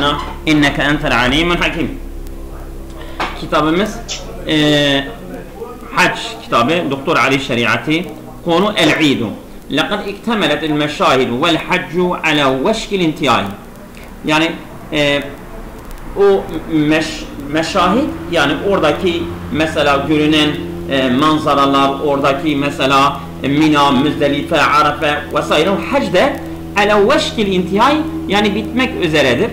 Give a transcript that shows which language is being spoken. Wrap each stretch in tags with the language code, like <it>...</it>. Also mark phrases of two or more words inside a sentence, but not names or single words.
<ar>لنا إنك أنت العليم الحكيم.</ar> <tr>Kitabımız Hac kitabı Doktor Ali Şeriatı konu el-İdu.</tr> <ar>لقد اكتملت المشاهد والحج على وشك الانتهاء.</ar> <tr>Yani o meşahit yani oradaki mesela görünen manzaralar, oradaki mesela Mina, Müzdelife, Arafa vesaire hacde</tr> <ar>على وشك الانتهاء</ar> <tr>yani bitmek üzeredir.</tr>